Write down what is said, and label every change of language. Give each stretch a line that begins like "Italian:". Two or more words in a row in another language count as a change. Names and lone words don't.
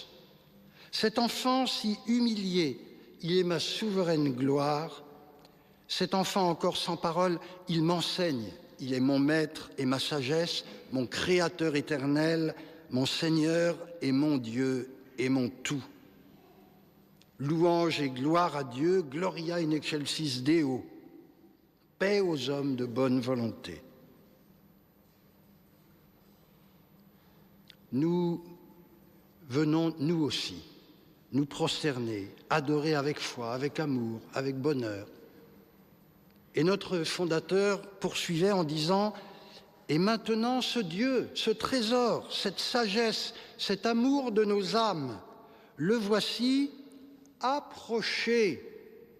French: Cet enfant si humilié, il est ma souveraine gloire. Cet enfant encore sans parole, il m'enseigne. Il est mon maître et ma sagesse, mon créateur éternel, mon Seigneur et mon Dieu et mon tout. Louange et gloire à Dieu,
Latin: gloria in excelsis Deo.
French: Paix aux hommes de bonne volonté. » Nous venons, nous aussi, nous prosterner, adorer avec foi, avec amour, avec bonheur. Et notre fondateur poursuivait en disant « Et maintenant ce Dieu, ce trésor, cette sagesse, cet amour de nos âmes, le voici approché.